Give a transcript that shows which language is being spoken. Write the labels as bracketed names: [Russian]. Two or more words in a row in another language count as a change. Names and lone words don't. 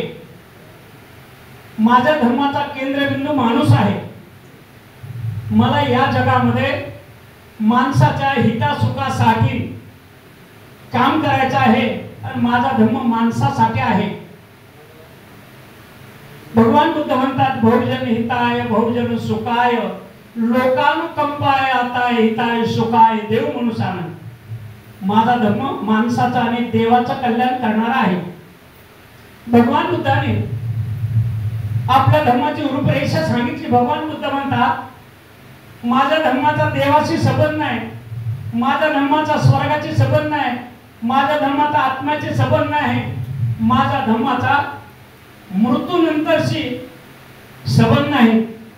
[Marathi] माझ्या धर्माचा केंद्रबिंदू माणूस आहे. मला या जगामध्ये माणसाच्या हितासुखासाठी काम करायचं आहे आणि माझा धर्म माणसासाठी आहे. भगवान बुद्ध म्हणतात, [Pali] बहुजन हिताय बहुजन सुखाय लोकानुकंपाय आताय हिताय सुखाय देव मनुष्यानं. [Marathi] माझा धर्म माणसाचा आणि देवाचं कल्याण करणारा आहे. भगवान बुद्धाने आपल्या धर्माची रूपरेषा सांगितली. भगवान बुद्ध म्हणतात, माझ्या धर्माचा देवाशी संबंध नाही, माझ्या धर्माचा स्वर्गाची संबंध नाही, माझ्या धर्माचा आत्म्याची संबंध नाही, माझ्या धर्माचा मृत्यूनंतरशी संबंध नाही.